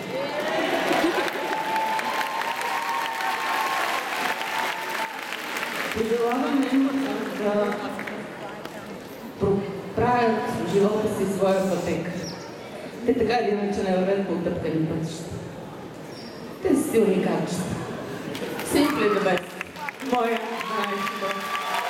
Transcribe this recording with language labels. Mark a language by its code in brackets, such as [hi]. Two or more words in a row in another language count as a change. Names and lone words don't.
[bg] Пожелаваме им да правят в живота си своя пътека. Те така или иначе не вървят по отъпкани пътища. Те са силни качества. [en] Simply the best. [bg] Моя най-добър.